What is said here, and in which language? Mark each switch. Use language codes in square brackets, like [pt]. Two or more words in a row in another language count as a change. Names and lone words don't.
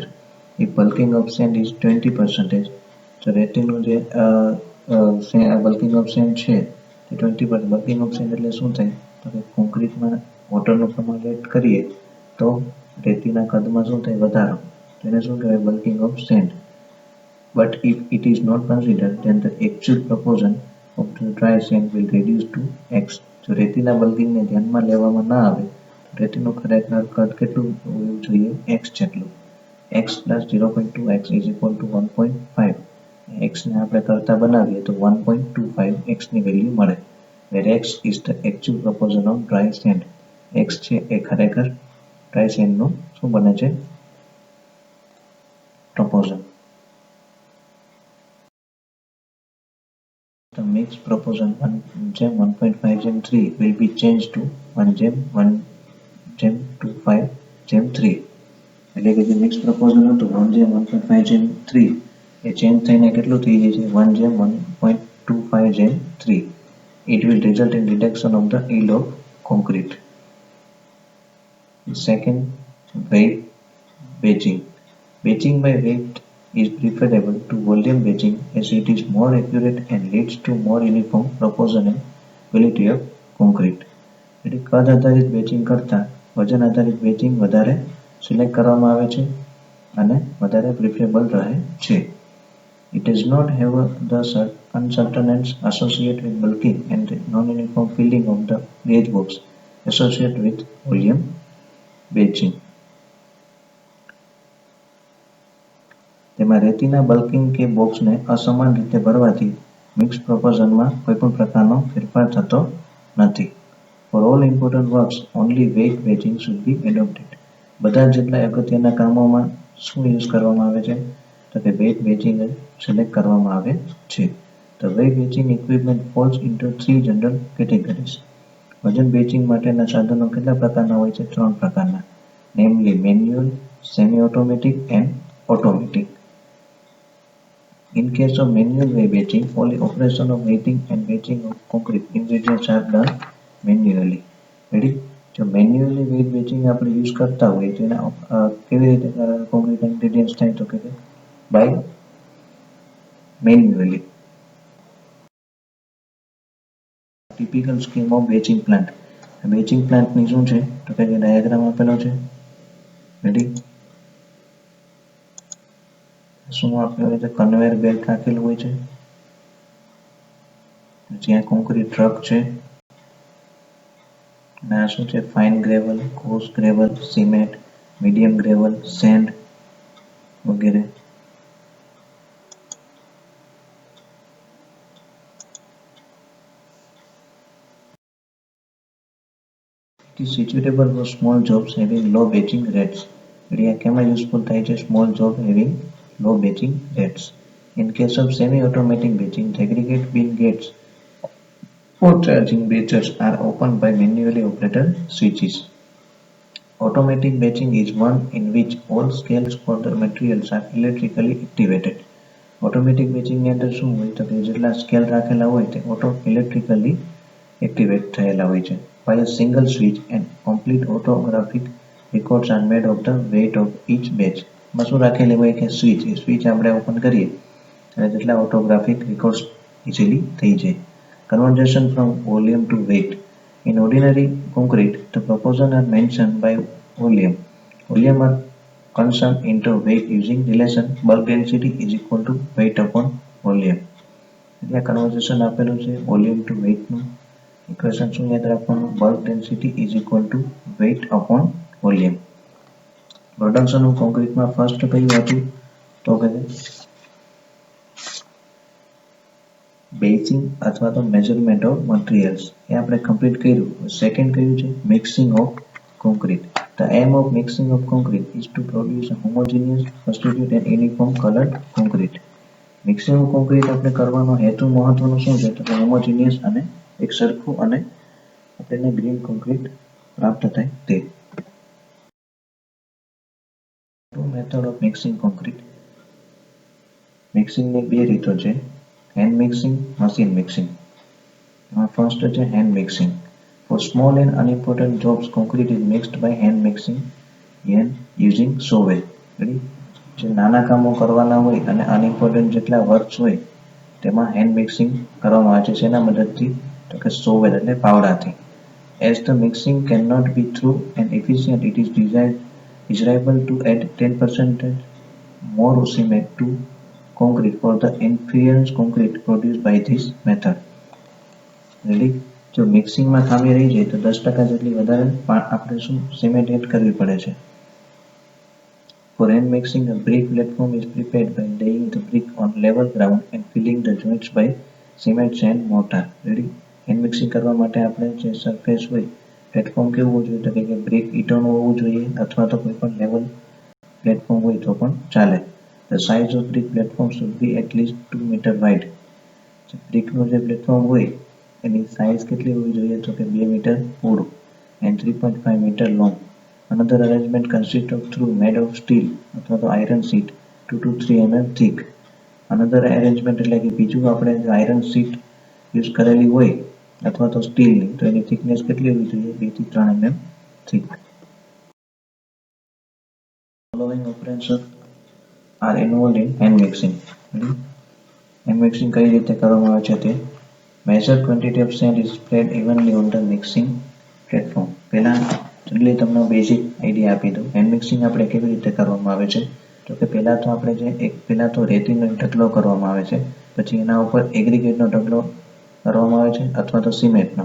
[en] If bulking of sand is 20%, [gu] તો રેતીનું જે [en] bulking of sand [gu] છે તે [en] 20%. bulking of sand [gu] એટલે શું થાય તો કે કોન્ક્રીટમાં વોટરનું પ્રમાણ એડ કરીએ તો રેતીના કદમાં શું થાય? વધારો. તેને શું કહેવાય? [en] bulking of sand. But if it is not considered, then the actual proportion of the dry sand will reduce to x. [gu] જો રેતીના બલ્કિંગને ધ્યાનમાં લેવામાં ના આવે તો રેતીનું ખરેખર કદ કેટલું હોવું જોઈએ? x જેટલું. [en] x plus 0.2x is equal to 1.5. [gu] x ને આપણે કરતા બનાવીએ તો 1.25 x ની વેલ્યુ મળે. [en] where x is the actual proportion of dry sand. [gu] x છે એ ખરેખર [en] dry sand [gu] નું શું બને છે? proportion. [en] The mixed proportion 1:1.5:3 will be changed to 1:1.25:3. [gu] એટલે કે જે [en] mix proportion [gu] હતું 1:1.5:3 એ ચેન્જ થઈને કેટલું થઈ જાય છે? 1:1.25:3. [en] It will result in reduction of the yield of concrete. Second, weight batching. Batching by weight is preferable to volume batching as it is more accurate and leads to more uniform proportion and quality of concrete. [gu] એટલે કદ આધારિત બેચિંગ કરતાં વજન આધારિત બેચિંગ વધારે સિલેક્ટ કરવામાં આવે છે અને વધારે પ્રિફરેબલ રહે છે. [en] It does not have the uncertainties associated with bulking and the non-uniform filling of the gauge box associated with volume batching. [gu] તેમાં રેતીના બલ્કિંગ કે બોક્સને અસમાન રીતે ભરવાથી [en] mix proportionમાં [gu] કોઈપણ પ્રકારનો ફેરફાર થતો નથી. [en] For all important works, only weight batching should be adopted. [gu] બધા જેટલા અગત્યના કામોમાં શું યુઝ કરવામાં આવે છે તો કે [en] weight batching [gu] જ સિલેક્ટ કરવામાં આવે છે. [en] The weight batching equipment falls into 3 general categories. [gu] વજન બેચિંગ માટેના સાધનો કેટલા પ્રકારના હોય છે? 3 પ્રકારના. [en] Namely manual, semi-automatic and automatic. In case of manual weight batching, only operation of weighting and batching of concrete ingredients are done manually. Ready? [gu] જો [en] manually weight batching [gu] આપણે યુઝ કરતા હોઈએ તો એના કેવી રીતે [en] concrete ingredients [gu] થાય તો કે [en] by manually. Typical scheme of batching plant. batching plantની [gu] શું છે તો કે ડાયાગ્રામ આપેલો છે. રેડી, શું આપેલું હોય છે, [en] conveyor belt [gu] રાખેલું હોય છે, જ્યાં [en] concrete truck [gu] છે, અને આ શું છે, [en] fine gravel, coarse gravel, cement, medium gravel, sand [gu] વગેરે. [en] It is suitable for small jobs having low batching rates. [gu] એટલે આ કેમાં યુઝફુલ થાય છે, [en] small job having low batching rates. In case of semi-automatic batching, the aggregate bin gates for charging batches are opened by manually operated switches. Automatic batching is one in which all scales for the materials are electrically activated. Automatic batching [gu] ની અંદર શું હોય તો કે જેટલા સ્કેલ રાખેલા હોય તે [en] auto electrically activate [gu] થયેલા હોય છે. [en] By a single switch and complete autographic records are made of the weight of each batch. [gu] માં શું રાખેલી હોય કે સ્વિચ, એ સ્વિચ આપણે ઓપન કરીએ અને જેટલા [en] autographic records easily [gu] થઈ જાય. [en] Conversion from volume to weight. In ordinary concrete, the proportions are mentioned by volume. Volume are consumed into weight using relation bulk density is equal to weight upon volume. [gu] એટલે કન્વર્ઝેશન આપેલું છે [en] volume to weightનું. ઇક્વેશન [gu] શું યાદ રાખવાનું, [en] bulk density is equal to weight upon volume. production of concreteમાં first [gu] કયું હતું તો કે બેચિંગ અથવા તો [en] measurement of materials, [gu] એ આપણે કમ્પ્લીટ કર્યું. સેકન્ડ કયું છે, [en] mixing of concrete. The aim of mixing of concrete is to produce a homogeneous, constituted and uniform colored concrete. mixing of concrete [gu] આપણે કરવાનો હેતુ મહત્વનો શું છે તો કે હોમોજીનિયસ અને એક સરખું અને આપણને [en] green concrete [gu] પ્રાપ્ત થાય તે. [en] Method of mixing concrete. [gu] મિક્સિંગની બે રીતો છે, [en] hand mixing, machine mixing. [gu] એમાં ફર્સ્ટ છે [en] hand mixing. For small and unimportant jobs, concrete is mixed by hand mixing and using shovel. [gu] જે નાના કામો કરવાના હોય અને અનઇમ્પોર્ટન્ટ જેટલા વર્ક્સ હોય તેમાં [en] hand mixing [gu] કરવામાં આવે છે. શેના મદદથી તો કે સોવેલ એટલે પાવડાથી. [en] As the mixing cannot be through and efficient, it is desirable to add 10% more cement to concrete for the inferior concrete produced by this method. [gu] રેડી, જો મિક્સિંગમાં ખામી રહી જાય તો 10% જેટલી વધારે આપણે શું સિમેન્ટ એડ કરવી પડે છે. [en] For hand mixing, a brick platform is prepared by laying the brick on level ground and filling the joints by cement, sand, mortar. [gu] રેડી, [en] hand mixing [gu] કરવા માટે આપણે જે સરફેસ હોય પ્લેટફોર્મ કેવું હોવું જોઈએ તો કે બ્રિક ઈંટોનું હોવું જોઈએ અથવા તો કોઈ પણ [en] level platform [gu] હોય તો પણ ચાલે. [en] The size of brick platform should be at least 2 meter wide. [gu] બ્રિકનું જે પ્લેટફોર્મ હોય એની સાઇઝ કેટલી હોવી જોઈએ તો કે 2 મીટર પહોળું [en] and 3.5 meter long. Another arrangement consists of through made of steel [gu] અથવા તો [en] iron sheet 2 to 3 mm thick. Another arrangement [gu] એટલે કે બીજું આપણે [en] iron sheet [gu] યુઝ કરેલી હોય અથવા તો સ્ટીલની તો એની થિકનેસ કેટલી હોવી જોઈએ 2 થી 3 [en] mm thick. Following operations are involved in hand mixing. hand mixing [gu] કઈ રીતે કરવામાં આવે છે તે. [en] Measured quantity of sand is spread evenly on the mixing platform. [gu] પહેલા જલ્દી તમને [en] basic idea [gu] આપી દઉં. [en] hand mixing [gu] આપણે કેવી રીતે કરવામાં આવે છે તો કે પહેલા તો આપણે પહેલા તો રેતીનો ઢગલો કરવામાં આવે છે, પછી એના ઉપર એગ્રીગેટનો ઢગલો કરવામાં આવે છે અથવા તો સિમેન્ટનો.